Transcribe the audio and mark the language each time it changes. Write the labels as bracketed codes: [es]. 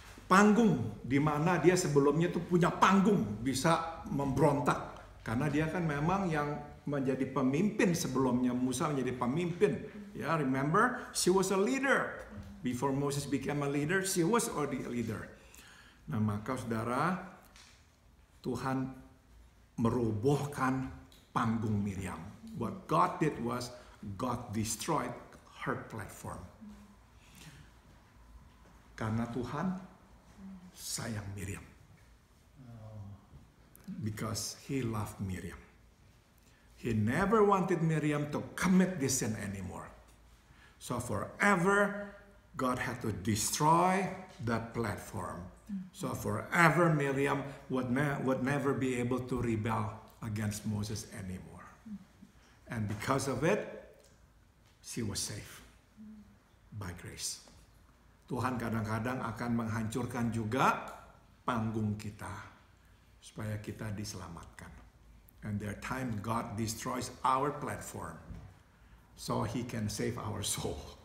[id] Panggung di mana dia sebelumnya tuh punya panggung bisa memberontak karena dia kan memang yang menjadi pemimpin sebelumnya. Musa menjadi pemimpin. [en] Ya, remember, she was a leader. Before Moses became a leader, she was already a leader. [id] Nah, maka saudara, Tuhan merobohkan panggung Miriam. [en] What God did was God destroyed her platform. [id] Karena Tuhan sayang Miriam. [en] Because he loved Miriam. He never wanted Miriam to commit this sin anymore. So forever, God had to destroy that platform. So forever, Miriam would never be able to rebel against Moses anymore. And because of it, she was safe by grace. [id] Tuhan kadang-kadang akan menghancurkan juga panggung kita supaya kita diselamatkan. [en] And there are times God destroys our platform so He can save our soul.